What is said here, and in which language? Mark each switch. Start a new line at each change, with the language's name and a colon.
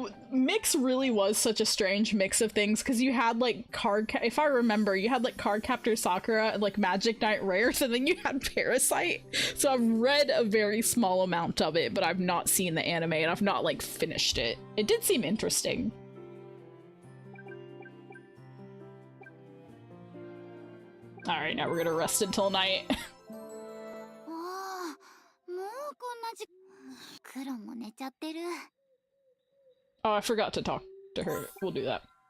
English: Mix really was such a strange mix of things because you had like if I remember, you had like Cardcaptor Sakura and like Magic Knight Rares, and then you had Parasite. So I've read a very small amount of it, but I've not seen the anime and I've not like finished it. It did seem interesting. Alright, now we're gonna rest until night.
Japanese: おお、もうこんな時クロも寝ちゃってる。
English: Oh, I forgot to talk to her. We'll do that.